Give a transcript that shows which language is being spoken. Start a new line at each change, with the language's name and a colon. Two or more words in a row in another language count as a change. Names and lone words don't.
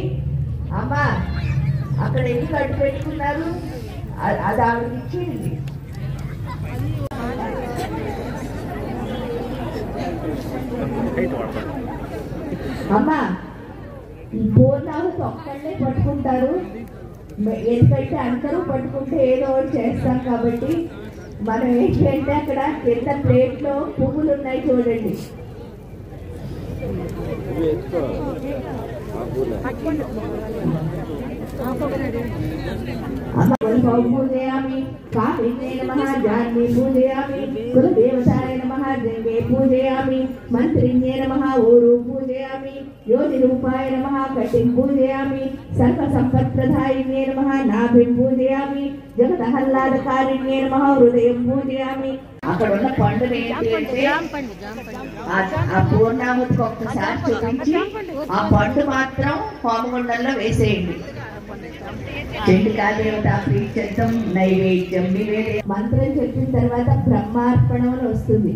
Telugu: అమ్మ అక్కడ ఎందుకు అడ్డు పెట్టుకున్నారు అది ఆవిడకి ఇచ్చేయండి అమ్మా ఈ పూర్ణాహుతి ఒక్కళ్ళే పట్టుకుంటారు, ఎందుకంటే అందరూ పట్టుకుంటే ఏదో ఒకటి చేస్తాం కాబట్టి మనం ఏంటంటే అక్కడ కింద ప్లేట్లో పువ్వులు ఉన్నాయి చూడండి.
Sanskrit: पूजयामि कामिन्ये नमः जान्ये पूजयामि कुलदेवताय नमः जंगे पूजयामि मंत्रिण्ये नमः ऊरु पूजयामि योनिरूपाय नमः कटिं पूजयामि सर्वसम्पत्प्रदायिन्ये नमः नाभिं पूजयामि जगदहल्लादकारिण्ये नमः हृदयं पूजयामि।
Telugu: అక్కడ ఉన్న పండుగ ఏంటి అంటే ఆ పూర్ణాహుతికి ఒక్కసారి చూపించి ఆ పండు మాత్రం హోమగుండంలో వేసేయండి. చండికాదేవత ప్రీత్యర్థం నైవేద్యం మంత్రం చెప్పిన తర్వాత బ్రహ్మార్పణం వస్తుంది.